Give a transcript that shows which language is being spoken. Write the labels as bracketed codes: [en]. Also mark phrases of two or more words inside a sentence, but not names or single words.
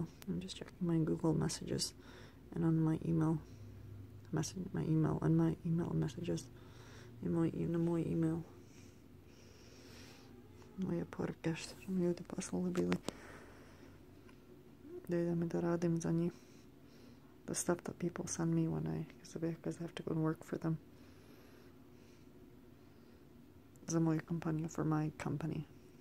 [en] I'm just checking my Google messages and on my email and my email messages [sr] na moj email. Moje poruke što mi ljudi poslali bili da idem da radim za njih. [en] The stuff that people send me because I have to go and work for them. [sr] Za moju kompaniju, [en] for my company.